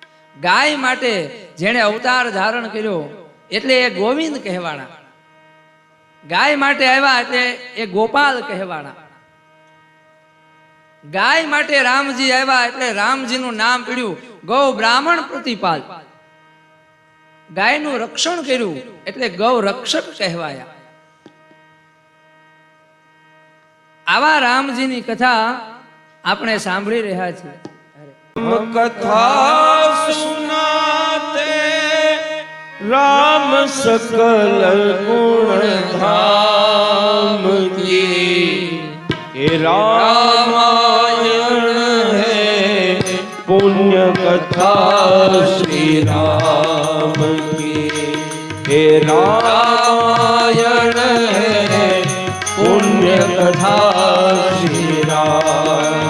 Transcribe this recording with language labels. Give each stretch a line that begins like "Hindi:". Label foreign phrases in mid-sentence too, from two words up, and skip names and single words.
Gujarati: ગાય માટે જેણે અવતાર ધારણ કર્યો એટલે એ ગોવિંદ કહેવાના, ગાય માટે આવ્યા એટલે એ ગોપાલ કહેવાના, ગાય માટે રામજી આવ્યા એટલે રામજીનું નામ પડ્યું ગૌ બ્રાહ્મણ પ્રતિપાલ, ગાયનું રક્ષણ કર્યું એટલે ગૌ રક્ષક કહેવાયા. આવા રામજીની કથા આપણે સાંભળી રહ્યા છીએ.
Hindi: कथा सुनाते राम सकल गुण धाम की, हे रामायण है पुण्य कथा श्री राम की, हे रामायण है पुण्य कथा श्री राम.